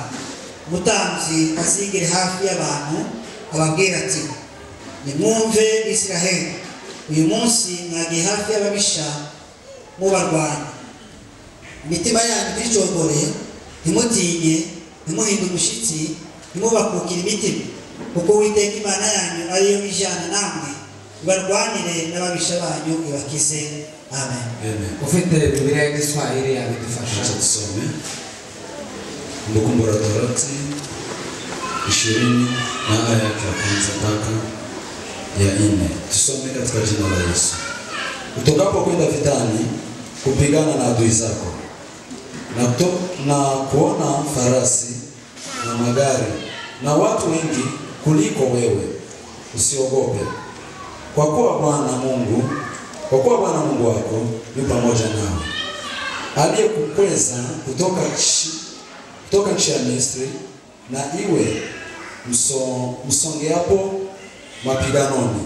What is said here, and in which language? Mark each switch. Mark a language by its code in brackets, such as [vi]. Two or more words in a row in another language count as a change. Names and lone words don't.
[rw] Umutambyi azigire hafi y'abantu ababwira ati, nimwumve Israheli, uyu munsi mwagiye hafi y'ababisha mubarwanya. Imitima yanyu ntijogore, ntimutinye, ntimuhinde umushyitsi, ntimubakukire imitima, kuko Uwiteka Imana yanyu ariyo ijana namwe, ibarwanire n'ababisha banyu ibakize. Amen. Ufite Biblia y'Igiswahili yabidufasha. [sw] Acha tusome Kumbukumbu la Torati 20 na aya ya kwanza mpaka ya 4. Tusome katika jina la Yesu. Utokapo kwenda vitani kupigana na adui zako na kuona farasi na magari na watu wengi kuliko wewe, usiogope, kwa kuwa Bwana Mungu wako yu pamoja nawe, aliyekukweza kutoka nchi ya Misri, na iwe msongeapo mapiganoni.